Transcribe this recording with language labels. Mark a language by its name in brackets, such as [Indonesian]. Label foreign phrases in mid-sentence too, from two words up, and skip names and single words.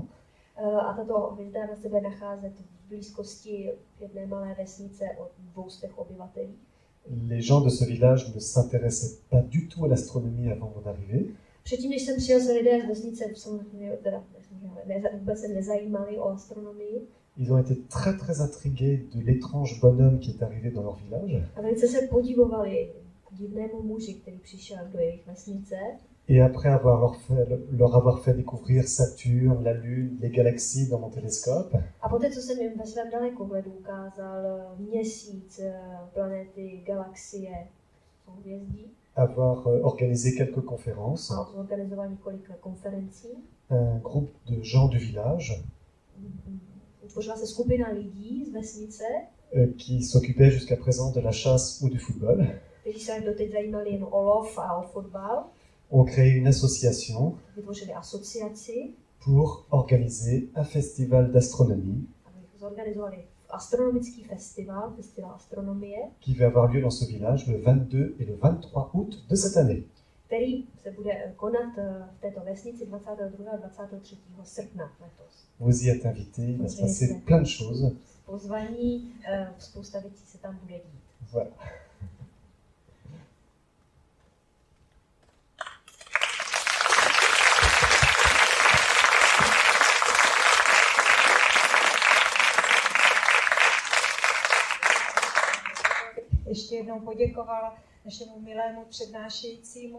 [Czech] A tato hvězdárna se bude nacházet v blízkosti jedné malé vesnice od 200 obyvatelů. [French] Les gens de ce village ne s'intéressaient pas du tout à l'astronomie avant mon arrivée. [Czech] Předtím, než jsem přijel, se lidé z vesnice vůbec se nezajímali o astronomii. [French] Ils ont été très très intrigués de l'étrange bonhomme qui est arrivé dans leur village. [Czech] A velice se podivovali divnému muži, který přišel do jejich vesnice. [French] Et après leur avoir fait découvrir Saturne, la Lune, les galaxies dans mon télescope, [Czech] A poté, co jsem jim ve svém dalekohledu ukázal měsíc, planety, galaxie, souhvězdí, [French] avoir organisé quelques conférences, [Czech] a zorganizoval několik konferencí, [French] un groupe de gens du village [Czech] utvořila se skupina lidí z vesnice, [French] qui s'occupaient jusqu'à présent de la chasse ou du football, [Czech] kteří se doteď zajímali jen o lov a o fotbal, [French] ont créé une association [Czech] vytvořili asociaci, [French] pour organiser un festival d'astronomie [Czech] aby zorganizovali astronomický festival, festival astronomie, [French] qui va avoir lieu dans ce village le 22 et le 23 août de cette année. [Czech] který se bude konat v této vesnici 22. a 23. srpna letos. [French] Vous y êtes invités, il va se passer plein de choses. [Czech] Pozvaní, spousta věcí se tam bude dít. Voilà. Ještě jednou poděkovala našemu milému přednášejícímu.